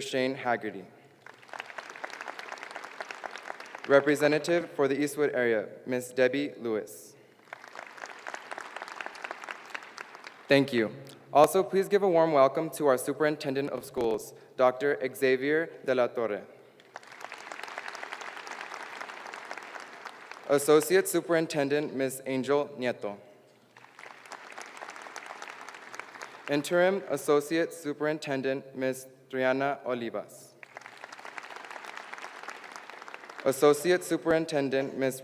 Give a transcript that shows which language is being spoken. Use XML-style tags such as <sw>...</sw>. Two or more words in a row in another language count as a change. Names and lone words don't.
<en>Shane Haggerty. Representative for the Eastwood area, Ms. Debbie Lewis. Thank you. Also, please give a warm welcome to our Superintendent of Schools, Dr. Xavier de la Torre. Associate Superintendent, Ms. Angel Nieto. Interim Associate Superintendent, Ms. Triana Olivas. Associate Superintendent, Ms.</en>